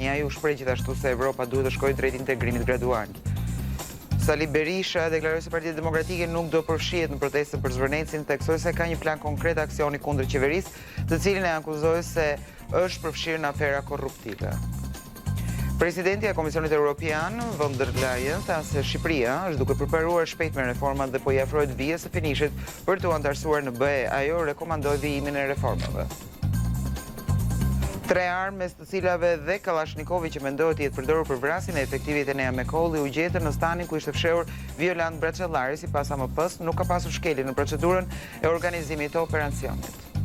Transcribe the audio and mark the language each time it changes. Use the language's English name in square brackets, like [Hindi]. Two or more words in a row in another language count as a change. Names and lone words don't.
[Albanian] Ai u shpreh gjithashtu se Evropa duhet të shkojë drejt integrimit gradual. Sali Berisha deklaroi se Partia Demokratike nuk do përfshihet në protestën për Zvërnecin, theksoi se ka një plan konkret aksioni kundër qeverisë, të cilin e akuzoi se është përfshirë në afera korruptive. Presidenti e Komisionit Evropian, von der Leyen, tha se Shqipëria është duke përparuar shpejt me reformat dhe po i afrohet vijës së finishit për të antarësuar në BE. Ajo rekomandoi vijimin e reformave. 3 armë, mes të cilave dhe Kalashnikovi që mendohet të jetë përdorur për vrasjen e efektivit Enea Mekolli, u gjetën në stanin ku ishte fshehur Violant Braçellari, sipas AMP-s, nuk ka pasur shkelje në procedurën e organizimit të operacionit.